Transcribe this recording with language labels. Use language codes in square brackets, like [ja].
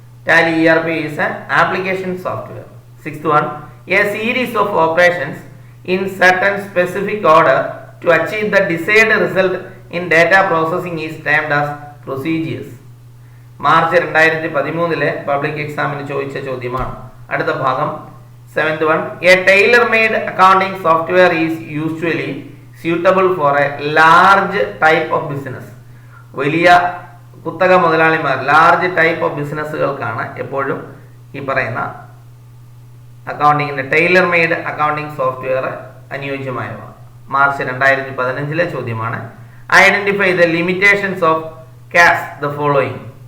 [en] Tally ERP is an application software. 6th one, a series of operations in certain specific order to achieve the desired result in data processing is termed as procedures. [ml] March 2013 public എക്സാമിന് ചോദിച്ച ചോദ്യമാണ്. അടുത്ത ഭാഗം [en] 7th one, a tailor made accounting software is usually suitable for a large type of business. [ml] വലിയ കുത്തക മുതലാളിമാർ, large type of ബിസിനസ്സുകൾക്കാണ് എപ്പോഴും ഈ പറയുന്ന അക്കൗണ്ടിങ്ങിന്റെ Taylor made accounting software അനുയോജ്യമായവ. [en] March 2015 ചോദ്യമാണ്. Identify the limitations of CAS the following.